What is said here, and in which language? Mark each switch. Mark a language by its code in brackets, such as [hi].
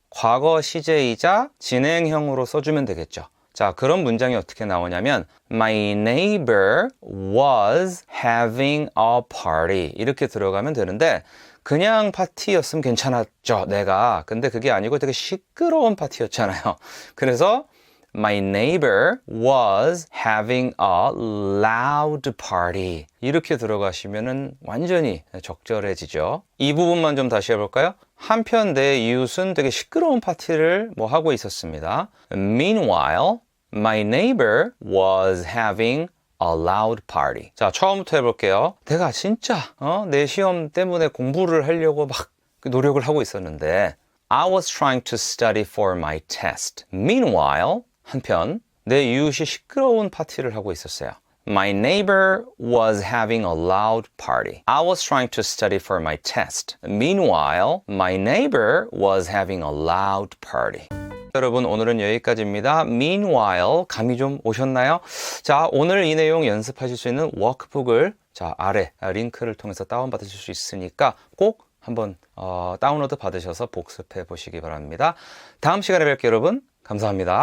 [ko] 과거 시제이자 진행형으로 써주면 되겠죠. 자, 그런 문장이 어떻게 나오냐면 [en] My neighbor was having a party [ko] 이렇게 들어가면 되는데 그냥 파티였으면 괜찮았죠, 내가. 근데 그게 아니고 되게 시끄러운 파티였잖아요. 그래서 [en] My neighbor was having a loud party [ko] 이렇게 들어가시면은 완전히 적절해지죠. 이 부분만 좀 다시 해볼까요? 한편 내 이웃은 되게 시끄러운 파티를 하고 있었습니다. [en] Meanwhile, my neighbor was having a loud party. [ko] 자, 처음부터 해볼게요. 내가 진짜 내 시험 때문에 공부를 하려고 막 노력을 하고 있었는데 [en] I was trying to study for my test. [ko] Meanwhile, 한편 내 이웃이 시끄러운 파티를 하고 있었어요. [en] My neighbor was having a loud party. I was trying to study for my test. Meanwhile, my neighbor was having a loud party. [ko] 여러분, 오늘은 여기까지입니다. Meanwhile, 감이 좀 오셨나요? 자, 오늘 이 내용 연습하실 수 있는 워크북을 자, 아래 링크를 통해서 다운받으실 수 있으니까 꼭 한번 다운로드 받으셔서 복습해 보시기 바랍니다. 다음 시간에 뵐게요, 여러분. 감사합니다.